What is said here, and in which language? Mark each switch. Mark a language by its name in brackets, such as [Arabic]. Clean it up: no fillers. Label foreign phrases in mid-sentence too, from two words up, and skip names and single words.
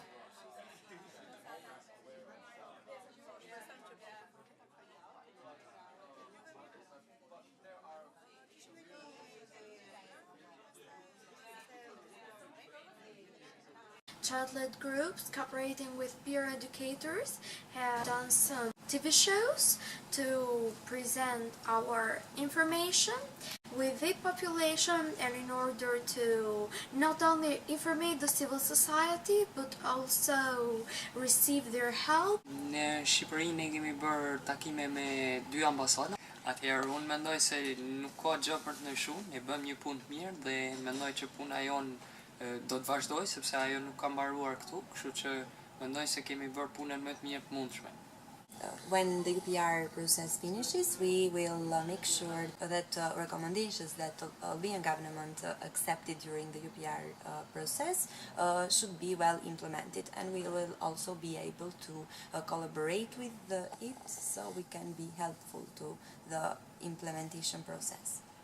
[English] Child-led groups cooperating with peer educators have done some TV shows to present our information with the population, and in order to not only inform the civil society but also receive their help. [Albanian] Në Shqipëri ne kemi bërë takime me 2 ambasada. Atëherë unë mendoj se nuk ka gjë për të ndryshuar, ne bëm një punë të mirë dhe mendoj që puna jonë do të vazhdoj sepse ajo nuk ka mbaruar këtu, kështu që mendoj se kemi bërë punën më të mirë të mundshme. [English] When the UPR process finishes, we will make sure that recommendations that the Albanian government accepted during the UPR process should be well implemented, and we will also be able to collaborate with it so we can be helpful to the implementation process.